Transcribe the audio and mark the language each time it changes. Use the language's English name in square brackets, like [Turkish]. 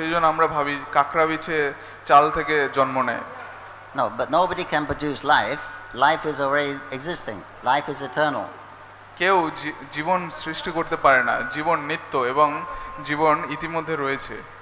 [Bangla] সেই জন্য আমরা ভাবি কাঁকড়া বিছে চাল থেকে জন্ম নেয়। [English] No, but nobody can produce life. Life is already existing. Life is eternal. [Bangla] কেউ জীবন সৃষ্টি করতে পারে না, জীবন নিত্য এবং জীবন ইতিমধ্যে রয়েছে।